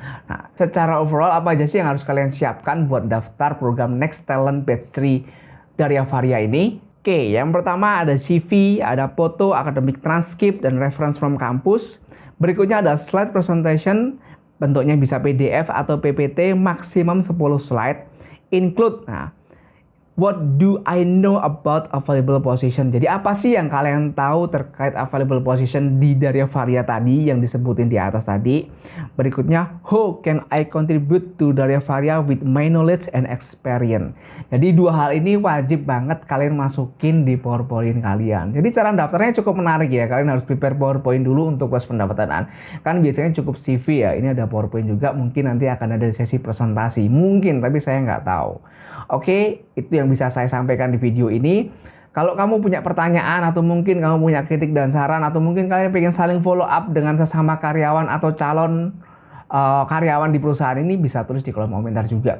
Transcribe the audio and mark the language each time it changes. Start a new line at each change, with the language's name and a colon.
Indonesian: Nah, secara overall apa aja sih yang harus kalian siapkan buat daftar program Next Talent Batch 3 dari Avaria ini? Oke, yang pertama ada CV, ada foto, academic transcript, dan reference from kampus. Berikutnya ada slide presentation, bentuknya bisa PDF atau PPT, maksimum 10 slide.
English: Include, what do I know about available position?
Indonesian: Jadi apa sih yang kalian tahu terkait available position dari Varia tadi yang disebutin di atas tadi? Berikutnya,
English: how can I contribute to Varia with my knowledge and experience?
Indonesian: Jadi dua hal ini wajib banget kalian masukin di PowerPoint kalian. Jadi cara daftarnya cukup menarik ya. Kalian harus prepare PowerPoint dulu untuk proses pendaftaran. Kan biasanya cukup CV ya. Ini ada PowerPoint juga. Mungkin nanti akan ada sesi presentasi. Mungkin, tapi saya nggak tahu. Oke, itu yang bisa saya sampaikan di video ini. Kalau kamu punya pertanyaan atau mungkin kamu punya kritik dan saran atau mungkin kalian pengen saling follow up dengan sesama karyawan atau calon karyawan di perusahaan ini, bisa tulis di kolom komentar juga.